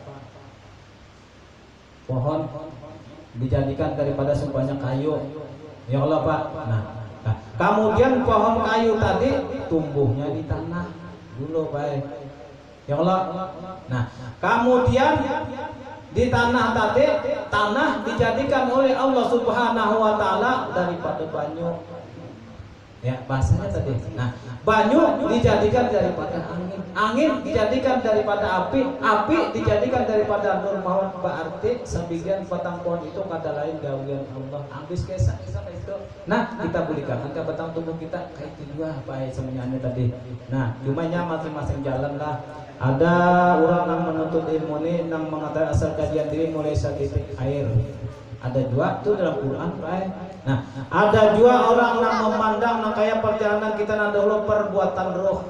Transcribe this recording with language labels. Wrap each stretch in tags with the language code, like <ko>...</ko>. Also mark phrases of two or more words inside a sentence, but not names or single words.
<id>Pohon dijadikan daripada sebanyak kayu. Ya Allah Pak. Nah, kemudian pohon kayu tadi tumbuhnya di tanah dulu Pak. Ya Allah. Nah, kemudian di tanah tadi, tanah dijadikan oleh Allah</id> <ar>Subhanahu wa taala</ar> <id>daripada banyu. Ya, bahasanya tadi. Nah, banyu dijadikan daripada angin, angin dijadikan daripada api, api dijadikan daripada nur maut. Berarti sebagian batang pohon itu</id> <bjn>kada lain gawean</bjn> <id>Allah. Habis kisah itu. Nah, kita belikan ke batang tubuh kita kayak itu juga apa semuanya tadi. Nah, cumanya masing-masing jalan lah. Ada orang yang menuntut ilmu ini yang mengatakan asal kajian diri mulai setitik air. Ada dua tuh dalam Quran, Pak. Nah, ada juga orang yang memandang kayak perjalanan kita dahulu perbuatan roh.</id>